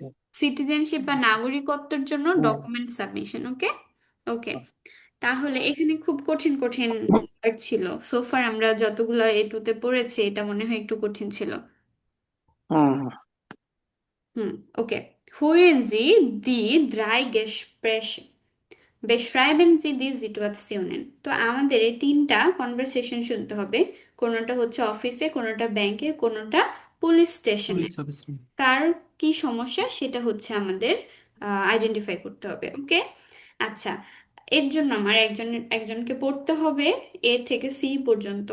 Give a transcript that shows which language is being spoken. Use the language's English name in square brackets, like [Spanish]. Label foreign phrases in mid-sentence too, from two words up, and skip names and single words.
[Bangla] সিটিজেনশিপ বা নাগরিকত্বের জন্য হুম। [English] document submission, [Bangla] ওকে। ওকে, তাহলে এখানে খুব কঠিন কঠিন word ছিল সোফার, আমরা যতগুলো এটুতে পড়েছি, এটা মনে হয় একটু কঠিন ছিল। হুম। হুম, ওকে। [German] Hören Sie die drei Gespräche. Beschreiben Sie die Situationen. [Bangla] তো আমাদের এই তিনটা কনভারসেশন শুনতে হবে। কোনোটা হচ্ছে অফিসে, কোনোটা ব্যাংকে, কোনোটা [English] police station. police office [Bangla] কার কি সমস্যা সেটা হচ্ছে আমাদের আইডেন্টিফাই করতে হবে। ওকে, আচ্ছা, এর জন্য আমার একজনকে পড়তে হবে এ থেকে সি পর্যন্ত।